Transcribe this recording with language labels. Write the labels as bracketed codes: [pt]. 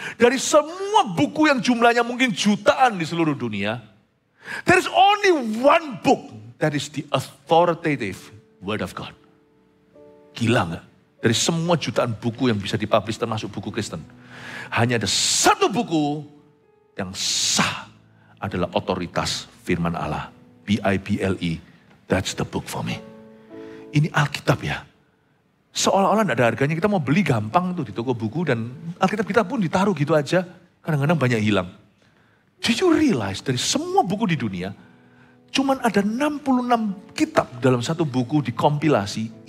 [id] Dari semua buku yang jumlahnya mungkin jutaan di seluruh dunia, [en] there is only one book that is the authoritative word of God. [id] Gila nggak? Dari semua jutaan buku yang bisa dipublish termasuk buku Kristen. Hanya ada satu buku yang sah adalah otoritas firman Allah. [en] Bible, that's the book for me. [id] Ini Alkitab ya. Seolah-olah tidak ada harganya. Kita mau beli gampang tuh di toko buku dan Alkitab kita pun ditaruh gitu aja. Kadang-kadang banyak hilang. [en] Did you realize [id] dari semua buku di dunia, cuman ada 66 kitab dalam satu buku dikompilasi.